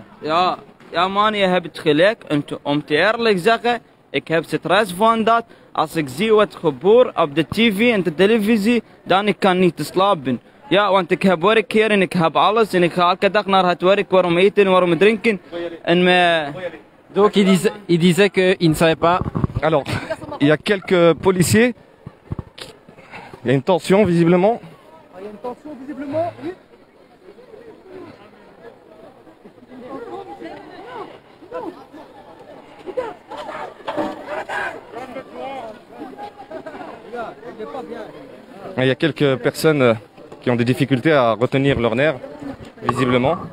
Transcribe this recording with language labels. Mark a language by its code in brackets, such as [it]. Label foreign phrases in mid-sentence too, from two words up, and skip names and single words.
[nl] Ja man, je hebt het gelijk. Om te eerlijk zeggen, ik heb stress van dat. Als ik zie wat gebeurt op de tv en de televisie, dan kan ik niet slapen. Ja, want ik heb werk hier en ik heb alles en ik ga elke dag naar het werk, waarom eten en waarom drinken. [fr] Donc il disait qu'il ne savait pas. Alors, il y a quelques policiers. Il y a une tension visiblement. Il y a une tension visiblement, oui. Il y a quelques personnes qui ont des difficultés à retenir leurs nerfs, visiblement.